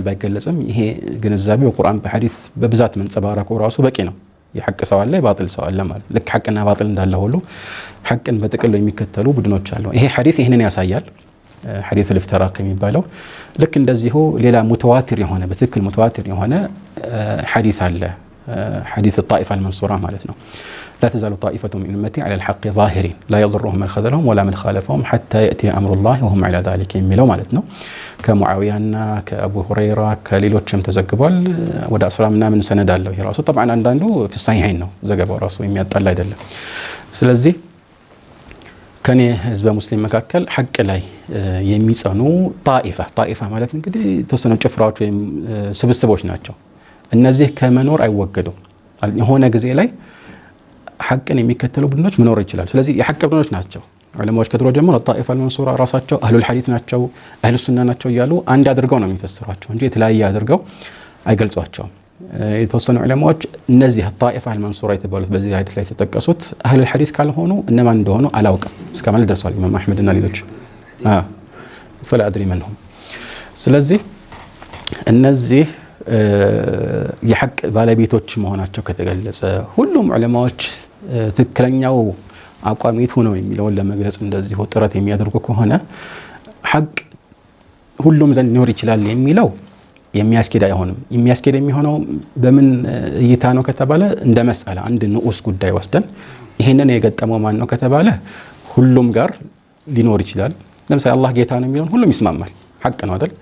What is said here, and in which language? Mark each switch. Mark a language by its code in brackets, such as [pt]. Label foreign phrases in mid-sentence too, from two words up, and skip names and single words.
[am] ባይገለጽም ይሄ ግንዛቤ በቁርአን በሐዲስ በብዛት መንጸባረቁ ራሱ በቂ ነው። የሐቅ ሰው አለ፣ የባጢል ሰው አለ ማለት ልክ ሐቅና ባጢል እንዳለ ሁሉ ሐቅን በጥቅሉ የሚከተሉ ቡድኖች አሉ። ይሄ ሐዲስ ይሄንን ያሳያል። ሐዲስ الفتراق የሚባለው ልክ እንደዚሁ ሌላ ሙተዋቲር የሆነ በትክክል ሙተዋቲር የሆነ ሐዲስ አለ። ሐዲስ [ar] الطائفة المنصورة [am] ማለት ነው። [ar] لا تزال طائفة من أمتي على الحق ظاهرين لا يضرهم من خذلهم ولا من خالفهم حتى يأتي أمر الله وهم على ذلك [am] የሚለው ማለት ነው። ከሙዓዊያና ከአቡ ሁረይራ ከሌሎችም ተዘግቧል። ወደ 10 ምናምን ሰነድ አለው። ይሄ ራሱ طبعا አንዳንዱ [ar] في الصحيحين [am] ነው ዘገባው ራሱ የሚያጣላ አይደለም። ስለዚህ ከኔ ህዝበ ሙስሊም መካከል ሐቅ ላይ የሚጸኑ ጣኢፋ ማለት እንግዲህ ተወሰኑ ጭፍራዎች ወይም ስብስቦች ናቸው። እነዚህ ከመኖር አይወገዱም። የሆነ ጊዜ ላይ ሐቅን የሚከተሉ ቡድኖች መኖር ይችላል። ስለዚህ የሐቅ ቡድኖች ናቸው። ዑለማዎች ከድሮ ጀምሮ [ar] الطائفة المنصورة [am] ራሳቸው [ar] أهل الحديث [am] ናቸው፣ [ar] أهل السنة [am] ናቸው እያሉ አንድ አድርገው ነው የሚፈስሯቸው እንጂ የተለያየ አድርገው አይገልጿቸውም። የተወሰኑ ዑለማዎች እነዚህ [ar] الطائفة المنصورة [am] የተባሉት በዚህ ሐዲስ ላይ የተጠቀሱት [ar] أهل الحديث [am] ካልሆኑ እነማን እንደሆኑ አላውቅም እስከ ማለት ደርሷል። ኢማም አህመድ እና ሌሎች [ar] فلا أدري من هم [am] ስለዚህ እነዚህ የሐቅ ባለቤቶች መሆናቸው ከተገለጸ ሁሉም ዑለማዎች ትክክለኛው አቋሚት ሆነው የሚለውን ለመግለጽ እንደዚህ ጥረት የሚያደርጉ ከሆነ ሐቅ ሁሉም ዘንድ ሊኖር ይችላል የሚለው የሚያስኬድ አይሆንም። የሚያስኬድ የሚሆነው በምን እይታ ነው ከተባለ እንደ መስአላ አንድ ንዑስ ጉዳይ ወስደን ይሄንን የገጠመው ማን ነው ከተባለ ሁሉም ጋር ሊኖር ይችላል። ለምሳሌ አላህ ጌታ ነው የሚለውን ሁሉም ይስማማል፣ ሐቅ ነው አይደል?